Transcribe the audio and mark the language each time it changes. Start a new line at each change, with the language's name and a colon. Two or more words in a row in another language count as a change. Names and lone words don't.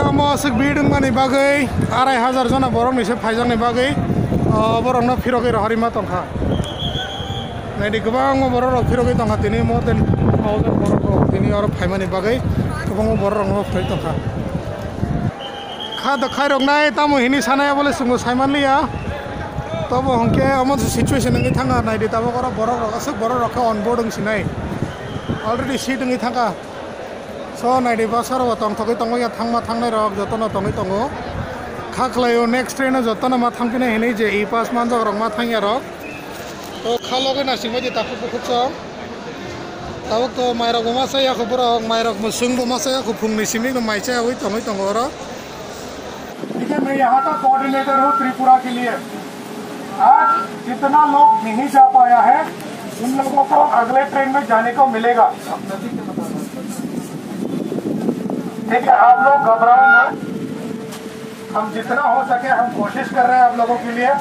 Kok Borok: asuk bidung ni bagai 2,500 jona borok ni se phaijak ni bagai borok no phirogai harima tongkha naidi gobang borok phirogai tongkha tini
English: more than 1000
Kok Borok: borok tini aro phaimani bagai gobang borok no phai tongkha kha khai rok nai tamo hini sanaya bole sungo saimanliya tabo hongke amon situation ngi thanga naidi tabo kora borok rok asuk borok rok onboarding sinai already seat ngi thanga so naidi basar wa tong thokai tongo ya thangma thangnai rok jotono tongai tongo khaklayo
English: next train
Kok Borok: jotono ma thangpine hini je e pass manjak rok ma thangya rok to khaloge na singma je tapu pukso tabuk to mairok ma saya ko borok mairok musung bo ma saya ko phungni simi no maicha oi tongai tongo ro
Hindi: ठीक है। मैं यहाँ का कोऑर्डिनेटर हूँ त्रिपुरा के लिए। आज जितना लोग नहीं जा पाया है उन लोगों को अगले ट्रेन में जाने को मिलेगा। ठीक है, आप लोग घबराओ मत, हम जितना हो सके हम कोशिश कर रहे हैं आप लोगों के लिए।